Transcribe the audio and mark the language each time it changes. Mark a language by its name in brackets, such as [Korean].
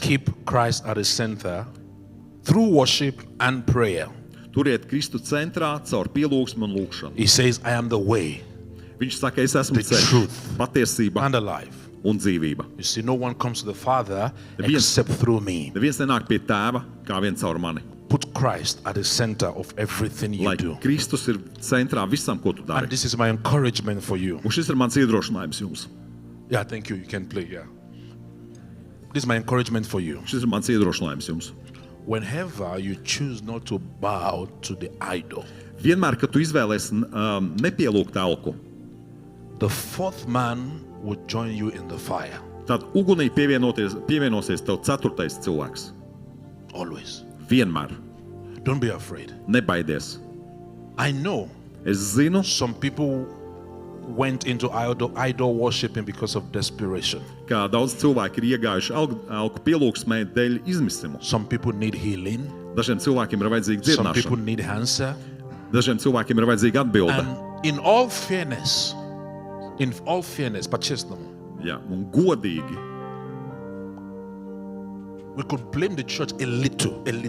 [English] keep Christ at the center through worship and prayer. [Latvian] turiet Kristu centrā caur pielūgsmu un lūgšanu. [English] He says, I am the way [Latvian] Viņš saka, es esmu [English] The [Latvian] ceļš, [English] truth. [Latvian] patiesība [English] and the life. [Latvian] un dzīvība. [English] You see, no one comes to the Father [Latvian] Neviens- [English] except through me. [Latvian] Neviens nenāk pie tēva kā viens caur mani. [English] Put Christ at the center of everything you [Latvian] Lai [English] do. [Latvian] Kristus ir centrā visam, ko tu [English] And [Latvian] dari. [English] this is my encouragement for you. [Latvian] Un šis ir mans iedrošinājums jums. [English] Yeah, thank you. You can play, yeah. This is my encouragement for you. [Latvian] Šis ir mans iedrošinājums jums. [English] Whenever you choose not to bow to the idol, [Latvian] Vienmēr, kad tu izvēlēsi nepielūgt elku, [English] the fourth man will join you in the fire. [Latvian] tad ugunī pievienosies tev ceturtais cilvēks. [English] Always. [Latvian] Vienmēr. [English] Don't be afraid. [Latvian] Nebaidies. [English] I know [Latvian] Es zinu, [English] some people went into idol worshiping because of desperation. [Latvian] ka daudz cilvēki ir iegājuši elku pielūgsmē dēļ izmisuma. [English] Some people need healing. [Latvian] Dažiem cilvēkiem ir vajadzīga [English] Some people [Latvian] dziedināšana. [English] need answer. [Latvian] Dažiem cilvēkiem ir vajadzīga atbilde. [English] And in all fairness, but честно, [Latvian] Jā, un godīgi. [English] we could blame the church a little.